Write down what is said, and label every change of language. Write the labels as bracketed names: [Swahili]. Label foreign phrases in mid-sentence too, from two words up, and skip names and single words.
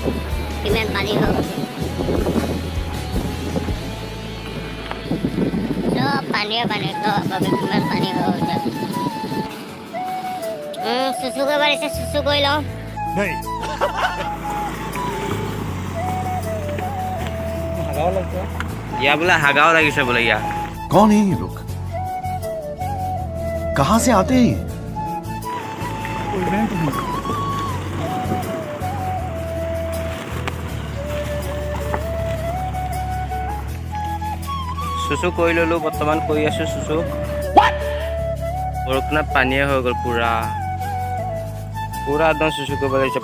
[Assamese] কিমান পানী হৈ গৈছে, চব পানীয়ে পানী, চব কিমান পানী হৈ গৈছে। চুচু কৰিব দিছে, চুচু কৰি লওঁ। ইয়াৰ বোলে হাগাও লাগিছে বোলে। ইয়াৰ [Hindi] कौन है ये लोग? कहां से आते हैं? [Assamese] চুচু কৰি ল'লোঁ, বৰ্তমান কৰি আছোঁ চুচু। বৰষুণত পানীয়ে হৈ গ'ল পূৰা একদম চুচু কৰিব লাগিছে।